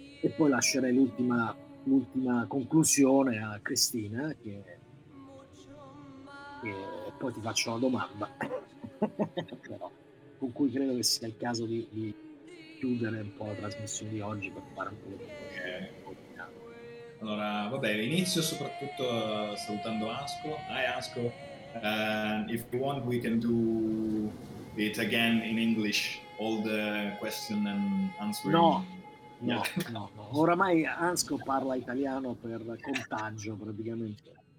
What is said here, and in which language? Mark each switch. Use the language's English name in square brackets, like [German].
[Italian] E poi lascerei l'ultima conclusione a Cristina, che poi ti faccio la domanda. Però con cui credo che sia il caso di chiudere un po' la trasmissione di oggi per fare un po' di... Allora, vabbè, inizio soprattutto salutando Asko. [English] Hi Asko, if you want we can do it again in English, all the question and answering. No. [Italian] Oramai Asko parla italiano per contagio, praticamente.